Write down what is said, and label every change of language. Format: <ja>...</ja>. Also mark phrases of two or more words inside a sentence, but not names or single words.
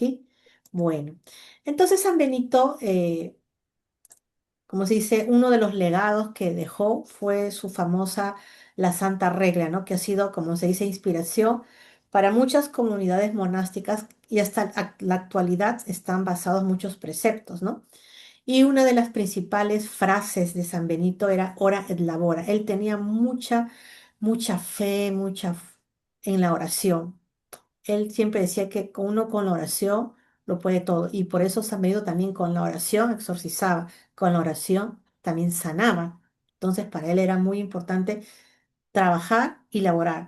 <es>Bueno, entonces San Benito, como se dice, uno de los legados que dejó fue su famosa La Santa Regla, ¿no? Que ha sido, como se dice, inspiración para muchas comunidades monásticas y hasta la actualidad están basados muchos preceptos, ¿no? Y una de las principales frases de San Benito era</es> <la>ora et labora.</la> <es>Él tenía mucha, mucha fe, en la oración. Él siempre decía que uno con la oración lo puede todo. Y por eso San Benito también con la oración exorcizaba, con la oración también sanaba. Entonces para él era muy importante trabajar y laborar.</es>